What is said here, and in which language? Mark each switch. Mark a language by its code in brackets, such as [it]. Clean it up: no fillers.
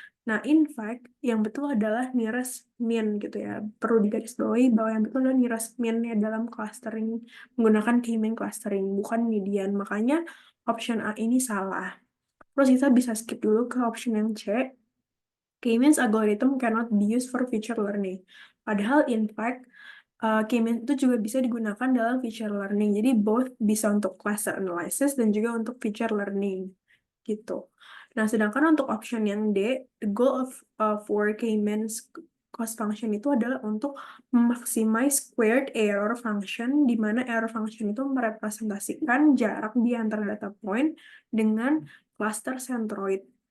[id] Nah, [en] in fact, [id] yang betul adalah nearest mean gitu ya. Perlu digarisbawahi bahwa yang betul adalah nearest mean ya dalam clustering, menggunakan K-mean clustering, bukan median. Makanya option A ini salah. Terus kita bisa skip dulu ke option yang C. [en] K-means algorithm cannot be used for feature learning. [id] Padahal, [en] in fact, [id] K-means itu juga bisa digunakan dalam feature learning. Jadi, both bisa untuk cluster analysis dan juga untuk feature learning. Gitu. Nah, sedangkan untuk option yang D, [en] the goal for K-means cost function [id] itu adalah untuk [en] maximize squared error function, [id] di mana error function itu merepresentasikan jarak di antara data point dengan cluster centroid.